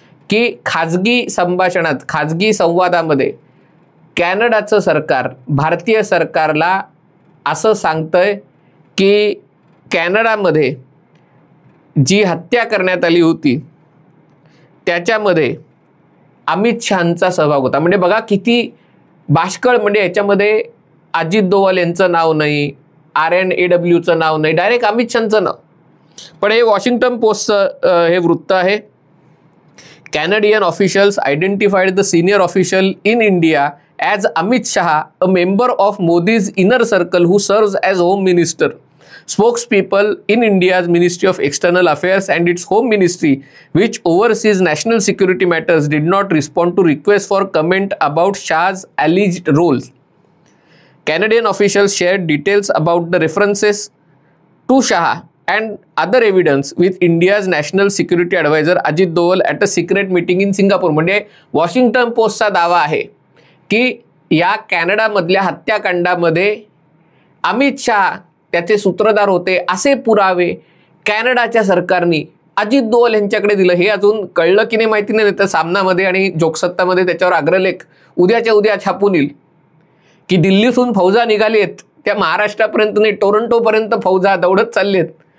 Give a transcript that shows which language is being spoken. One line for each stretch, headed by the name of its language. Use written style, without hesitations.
Marathi: की खाजगी संभाषणात, खाजगी संवादामध्ये कॅनडाचं सरकार भारतीय सरकारला असं सांगतंय की कॅनडामध्ये जी हत्या करण्यात आली होती त्याच्यामध्ये अमित शहांचा सहभाग होता. म्हणजे बघा किती बाष्कळ. म्हणजे याच्यामध्ये अजित डोवाल यांचं नाव नाही, RNAWचं नाव नाही, डायरेक्ट अमित शहांचं नाव. पण हे वॉशिंग्टन पोस्टचं हे वृत्त आहे.
English: Canadian officials identified the senior official in India as Amit Shah, a member of Modi's inner circle who serves as Home Minister. Spokespeople in India's Ministry of External Affairs and its Home Ministry, which oversees national security matters, did not respond to requests for comment about Shah's alleged roles. Canadian officials shared details about the references to Shah and other evidence with India's National Security Advisor Ajit Doval at a secret meeting in Singapore.
Marathi: म्हणजे Washington पोस्टचा दावा आहे की या कॅनडामधल्या हत्याकांडामध्ये अमित शहा त्याचे सूत्रधार होते असे पुरावे कॅनडाच्या सरकारने अजित दोवल यांच्याकडे दिलं. हे अजून कळलं की नाही माहिती नाही, तर सामनामध्ये आणि जोगसत्तामध्ये त्याच्यावर अग्रलेख उद्याच्या उद्या छापून येईल की दिल्लीतून फौजा निघाली आहेत, त्या महाराष्ट्रापर्यंत नाही टोरंटोपर्यंत फौजा दौडत चालली आहेत.